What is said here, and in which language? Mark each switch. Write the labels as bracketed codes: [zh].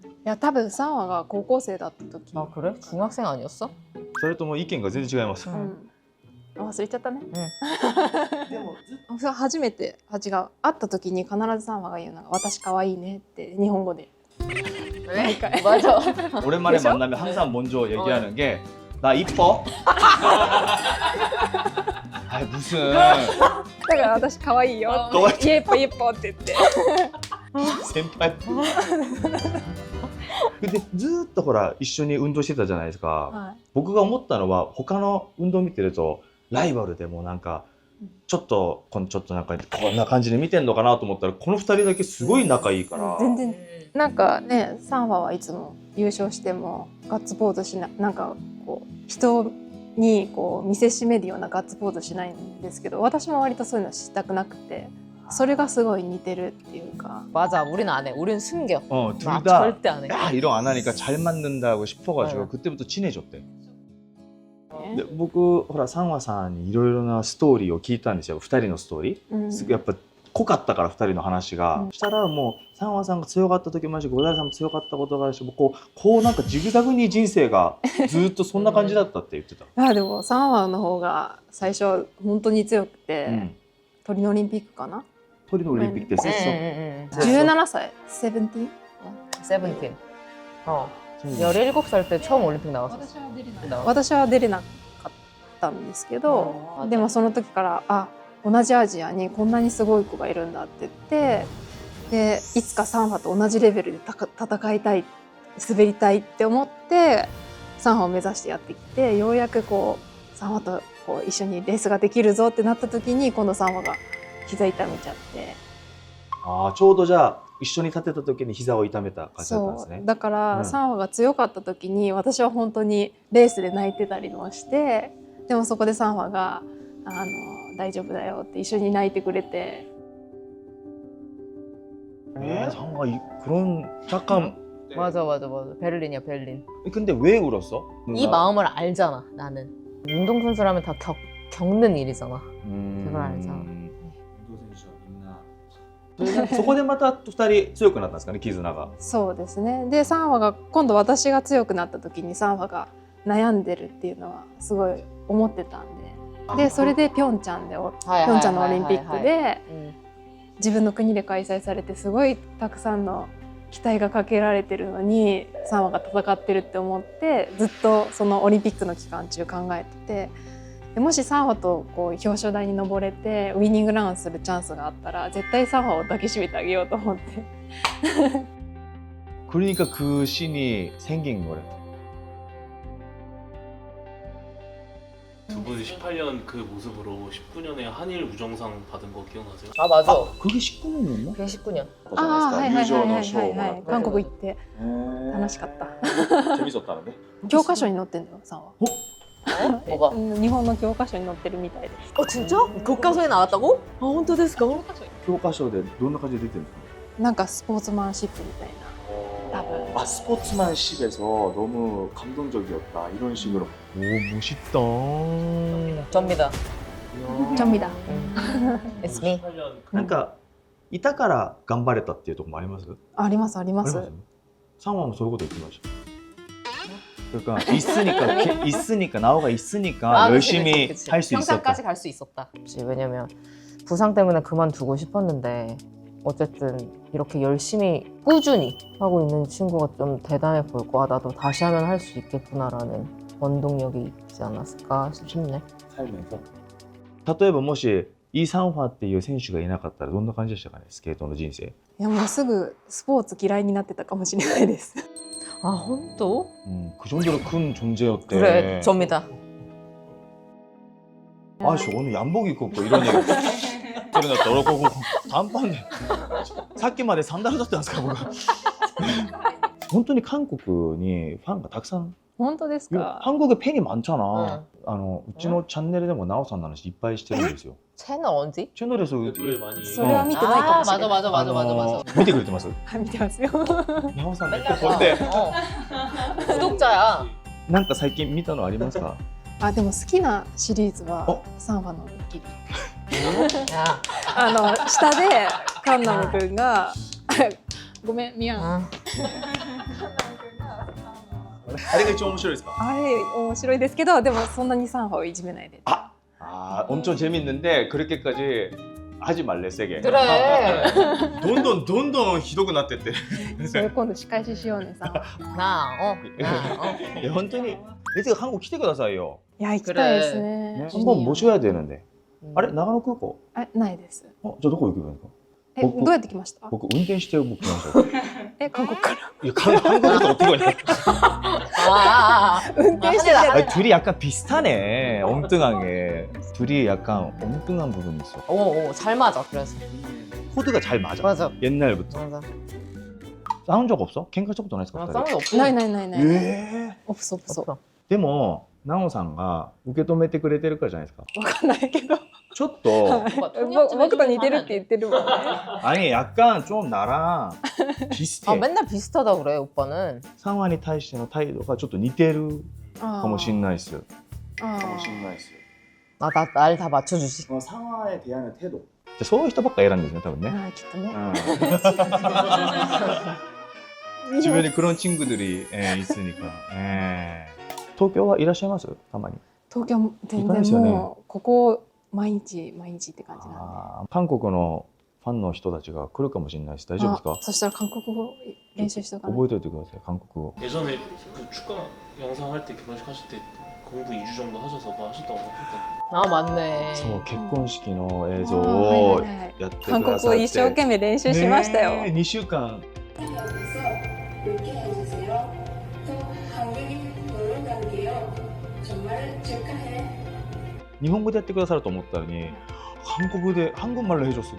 [ja] や、多分サンワが高校生だった時。 [ko] 아 그래? 중학생 아니었어? [ja] それとも意見が全然違います。うん。忘れちゃったね。でもそう初めて違う会った時に必ずサンワが言うのが「私可愛いね」って日本語で [ko] 왜? 맞아. 오랜만에 만나면 항상 먼저 얘기하는 게 나 이뻐? 아 무슨 [ja] だから私可愛いよ可愛いって「イエッポイエッポ」って言って先輩 근데 ずーっとほら一緒に運動してたじゃないですか、はい僕が思ったのは他の運動見てるとライバルでもなんかちょっとなんかこんな感じで見てんのかなと思ったらこの2人だけすごい仲いいから全然なんかねサンワはいつも優勝してもガッツポーズしないなんかこう人にこう見せしめるようなガッツポーズしないんですけど私も割とそういうのしたくなくてそれがすごい似てるっていうか [ko] 맞아. 우린 안 해. 우린 숨겨. 나 둘 다 절대 안 해. 야, 이런 안 하니까 잘 맞는다고 싶어가지고 그때부터 친해졌대. [ja] 근데 僕ほらサンワさんにいろいろなストーリーを聞いたんですよ2人のストーリー、うんやっぱ濃かったから2人の話が、したらもうサンワさんが強かった時もあるしゴダイさんも強かったことがあるしこうなんかジグザグに人生がずっとそんな感じだったって言ってた、あでもサンワの方が最初本当に強くて、うん、トリノオリンピックかなトリノオリンピックです、 17歳17? [en] 세븐틴. [ko] 17살 때 처음 올림픽 나왔어. [ja] 私は出れなかったんですけど、でもその時から同じアジアにこんなにすごい子がいるんだって言ってでいつかサンファと同じレベルで戦いたい滑りたいって思ってサンファを目指してやってきてようやくこうサンファとこう一緒にレースができるぞってなった時に今度サンファが膝痛めちゃって。ちょうどじゃあ一緒に立てた時に膝を痛めた感じだったんですね。だから、サンファが強かった時に私は本当にレースで泣いてたりもしてでもそこでサンファが大丈夫だよって一緒に泣いてくれて [ko] 상화 그런 잠깐 맞아. 베를린이야 베를린. 근데 왜 울었어? 이 마음을 알잖아 나는. 운동선수라면 다 겪는 일이잖아. 그걸 알잖아. [ja] そこでまた2人強くなったんですかね絆が。そうですねでサンファが今度私が強くなった時にサンファが悩んでるっていうのはすごい思ってたんでそれでピョンチャンのオリンピックで自分の国で開催されてすごいたくさんの期待がかけられてるのにサンファが戦ってるって思ってずっとそのオリンピックの期間中考えててでもしサンファとこう表彰台に登れてウィニングランするチャンスがあったら絶対サンファを抱きしめてあげようと思って [ko] 그러니까 그 씬이 생긴 거래. 두 분 18년 그 모습으로 19년에 한일 우정상 받은 거 기억나세요? 아 맞아. 그게 19년이었나? 그게 19년. [ja] はい韓国行って楽しかった [ko] 재밌었다는데? [ja] 教科書に載ってんだよサンファ [ko] 뭐가? [ja] 日本の教科書に載ってるみたいです [ko] 진짜? 교과서에 나왔다고? 아 혼자 [ja] ですか? [ko] 교과서에 [ja] どんな感じで出てるんですか? なんかスポーツマンシップみたいな多分 [ko] 스포츠만십에서 너무 감동적이었다 이런 식으로. 오 멋있다. 접니다. 접니다. [en] It's me. [ja] なんかいたから頑張れたっていうところもあります？ありますあります。 [ko] 상화もそういうこと言ってました。 그러니까 있으니까 나오가 있으니까 열심히 할 수 있었다. 평상까지 갈 수 있었다. 왜냐면 부상 때문에 그만두고 싶었는데 어쨌든 이렇게 열심히 꾸준히 하고 있는 친구가 좀 대단해 보이고 나도 다시 하면 할 수 있겠구나라는 원동력이 있지 않았을까 싶네. 살면서. [ja] 例えばもしイ・サンファっていう選手がいなかったらどんな感じでしたかねスケートの人生。いやもうすぐスポーツ嫌いになってたかもしれないです。 [ko] 아 혼또? 그 정도로 큰 존재였대. 그래 접니다. 아씨 오늘 양복 입고 이런 얘기 들어놨다. [ja] 그러고 단판에 さっきまでサンダルだったんですか僕。本当に韓国にファンがたくさん。本当ですか? [ko] 한국에 팬이 많잖아. [ja] うちのチャンネルでもナオさんの話いっぱいしてるんですよ。 [ko] 채널 어디? 채널에서 많이. [ja] それは見てないかもしれない。 [ko] 맞아. [ja] 見てくれてます？見てますよ。ナオさんめっちゃ [ko] 볼 때. 구독자야. [ja] なんか最近見たのありますか？あ、でも好きなシリーズはおサンファのニキビ。あ下でカンナム君がごめんミヤン。あれが一番面白いですか？あれ面白いですけど、でもそんなにサンファをいじめないで。 [ko] 엄청 재밌는데 그렇게까지 하지 말래 세게. 그래. [ja] 돈돈ひどくなってって. それ今度仕返ししようねさ。いや本当にいつか韓国来てくださいよ。いや行きたいですね。 [ko] 한번 모셔야 되는데. [ja] あれ長野空港? あ、ないです。じゃあどこ行けばいいんですか? どうやって来ました？僕運転して僕来ましたよ。韓国から。 [ko] いや한국에서 어떻게 오냐? 운転してた。 아니, 둘이 약간 비슷하네. 엉뚱하게. 둘이 약간 엉뚱한 부분이 있어. 오, 잘 맞아. 그래서. 코드가 잘 맞아. 맞아. 옛날부터. 맞아. 싸운 적 없어? [ja] 喧嘩したことないですか? [ko] 싸운 적 없어. [ja] ないないないない。 [ko] 예. 없어 없어。 [ja] でもナオさんが受け止めてくれてるからじゃないですか. わかんないけど。ちょっと僕と似てるって言ってるもんね。 [ko] 아니 약간 좀 나랑 비슷해. 아, 맨날 비슷하다 그래, 오빠는. [ja] 상황에 対しての態度がちょっと似てるかもしれないですよ. かもしれないですよ. [ko] 아, 날 다 맞춰주지. 상황에 대한 태도. [ja] そういう人ばっか選んでるんですね多分ね. 아, きっとね。 [ko] 주변에 그런 친구들이 있으니까. [ja] 東京はいらっしゃいますたまに. 東京全然もうここ毎日って感じなんで。韓国のファンの人たちが来るかもしれないです。大丈夫ですか? そしたら韓国語練習しとかない。覚えておいてください. [ko] 한국어. 예전에 그 축가 영상 할 때 결혼식 하실 때 공부 2주 정도 하셔서 뭐 하셨다고 했던. 아, 맞네. [ja] そう結婚式の映像をやってくださって。韓国語一生懸命練習しましたよ。 2週間. [ko] 이렇게 해주세요. 또 한국인 놀러 갈게요. 정말 축하해. [ja] 日本語でやってくださると思ったのに韓国で [ko] 한국말로 해줬어.